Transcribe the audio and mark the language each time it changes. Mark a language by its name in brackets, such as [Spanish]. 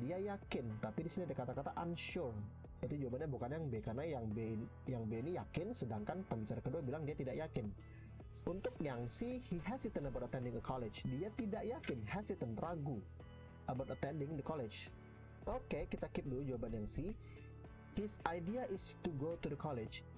[Indonesian] Dia yakin, tapi di sini ada kata-kata unsure. Jadi jawabannya bukan yang B, karena yang B ini yakin, sedangkan pembicara kedua bilang dia tidak yakin. Untuk yang C, [English] he hesitant about attending a college. [Indonesian] Dia tidak yakin, hesitant, ragu about attending the college. Oke, kita keep dulu jawaban yang C. [English] His idea is to go to the college.